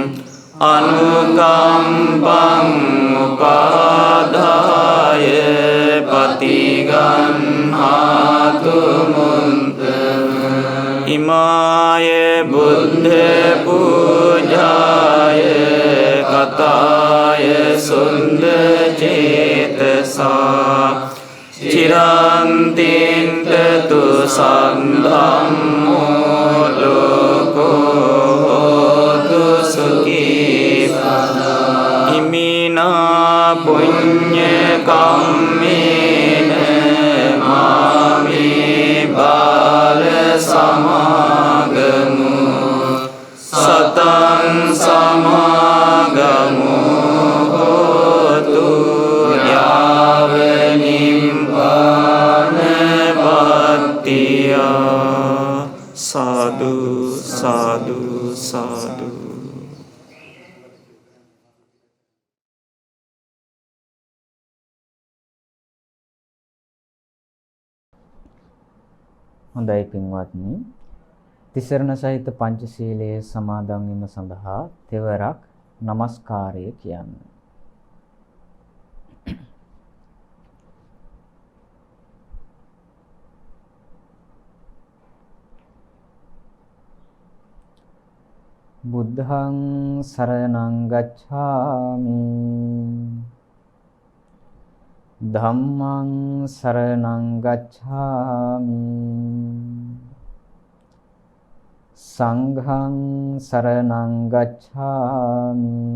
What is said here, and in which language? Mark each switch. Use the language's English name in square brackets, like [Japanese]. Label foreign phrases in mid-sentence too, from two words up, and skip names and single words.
[Pali] අනුකම්පං උපාදාය පතිගන්නාතු මුත්තම ඉමාය බුද්ධ පූජාය කතාය සුන්ද චේතසා චිරන්තින්තතු සංධම්මෝ ලෝකෝතු සුඛී සදා ඉමිනා පුඤ්ඤ කම්මේන මාමේ බාල සමාගමු සතං සමාගමු හෝතු යාව නිම්බාන පත්තිය සාදු සාදු සාදු. [Sinhala] හොඳයි පින්වත්නි, තිසරණ සහිත පංචශීලයේ සමාදන් වීම සඳහා තෙවරක් নমස්කාරය කියන්න. [Pali] බුද්ධං සරණං ගච්ඡාමි ධම්මං සරණං ගච්ඡාමි සංඝං සරණං ගච්ඡාමි